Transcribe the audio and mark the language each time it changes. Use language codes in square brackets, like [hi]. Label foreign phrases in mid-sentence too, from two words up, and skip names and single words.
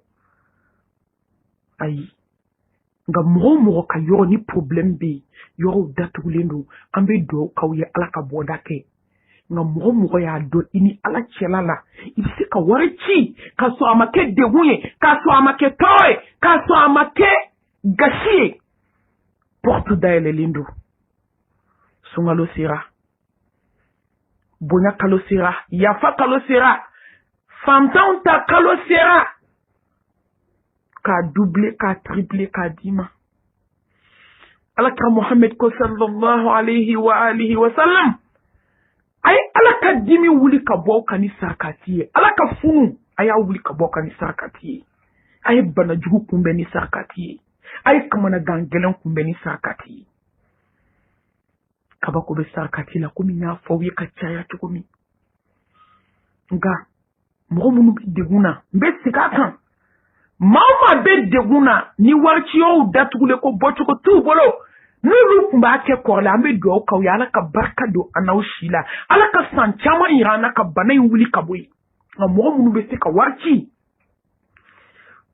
[bm] ayi nka mɔgɔ o mɔgɔ ka yɔrɔ ni problème bɛ yen yɔrɔw datugulen don an bɛ dugawu k'aw ye ala ka bɔda kɛ nka mɔgɔ o mɔgɔ y'a dɔn i ni ala cɛla la i bɛ se ka wari ci k'a sɔrɔ a ma kɛ degun ye k'a sɔrɔ a ma kɛ tɔɔrɔ ye k'a sɔrɔ a ma kɛ gasi ye porte dayɛlɛlen don sunkalo sera bonya kalo sera yafa kalo sera fantanw ta kalo sera k'a doubler k'a tripler k'a d'i ma alakira Muhammad ko [ar] صلى الله عليه وآله وسلم [bm] a ye ala ka dimi wuli ka bɔ ka ni sarakati ye ala ka funu a y'a wuli ka bɔ ka ni sarakati ye a ye bana jugu kunbɛn ni sarakati ye a ye kamanagan gɛlɛn kunbɛn ni sarakati ye kabako bɛ sarakati la komi n y'a fɔ aw ye ka caya cogo min nka mɔgɔ minnu bɛ degun na n bɛ segin a kan maa o maa bɛ degun na ni wariciyɔrɔw datugulen ko bɔcogo t'u bolo n'olu tun b'a kɛ kɔrɔlen an bɛ dugawu k'aw ye ala ka barika don an n'aw si la ala ka san caman yira an na ka bana in wuli ka bɔ yen nka mɔgɔ minnu bɛ se ka wari ci